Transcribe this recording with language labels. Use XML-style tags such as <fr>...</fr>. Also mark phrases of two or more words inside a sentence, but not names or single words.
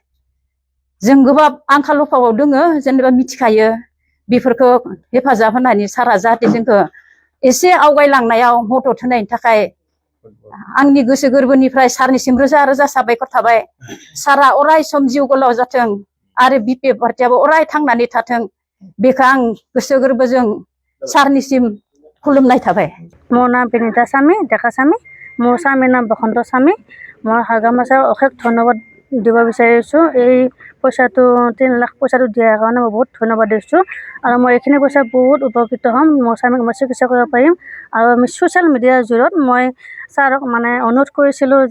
<brx>जों गोबां आंखाल अभाबाव दोङो जेनेबा मिथिखायो बेफोरखौ हेफाजाब होनानै सारा जाहाथे जोंखौ एसे आवगायलांनायाव मदद होनायनि थाखाय आंनि गोसो गोरबोनिफ्राय सारनिसिम रोजा रोजा साबायखर थाबाय सारा अराय सम जिउ गोलाव जाथों आरो BPF पार्टियाबो अराय थांनानै थाथों बेखौ आं गोसो गोरबोजों सारनिसिम खुलुमनाय थाबाय।</brx> <as>মোৰ নাম বিনীতা স্বামী ডেকা স্বামী মোৰ স্বামীৰ নাম বসন্ত স্বামী মই হাগ্ৰামা ছাৰক অশেষ ধন্যবাদ দিব বিচাৰিছোঁ এই পইচাটো 3 লাখ পইচাটো দিয়াৰ কাৰণে মই বহুত ধন্যবাদ দিছোঁ আৰু মই এইখিনি পইচা বহুত উপকৃত হ'ম মোৰ স্বামীক মই চিকিৎসা কৰিব পাৰিম আৰু আমি ছ'চিয়েল মিডিয়াৰ জৰিয়তে মই ছাৰক মানে অনুৰোধ কৰিছিলোঁ যে</as>